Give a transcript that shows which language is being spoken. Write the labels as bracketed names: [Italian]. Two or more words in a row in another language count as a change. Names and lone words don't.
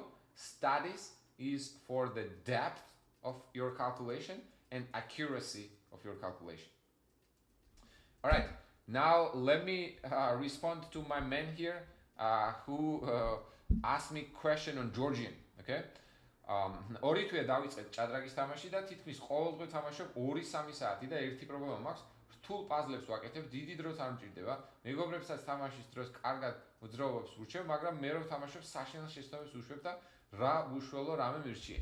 [English] Studies is for the depth of your calculation and accuracy of your calculation. All right, now let me respond to my man here who asked me question on Georgian. Okay. [Georgian] ორი თვეა დავიწყეთ ჭადრაგის თამაში და თითქმის ყოველდღე თამაშობ 2-3 საათი და ერთი პრობლემა მაქვს. რთულ პაზლებს ვაკეთებ, დიდი დროც არ მჭირდება. მეგობრებსაც თამაშის დროს კარგად მოძრაობებს ვურჩევ, მაგრამ მე რო ვთამაშობ საშინელ შეცდომებს ვუშვებ და რა უშველო რამე მირჩიე.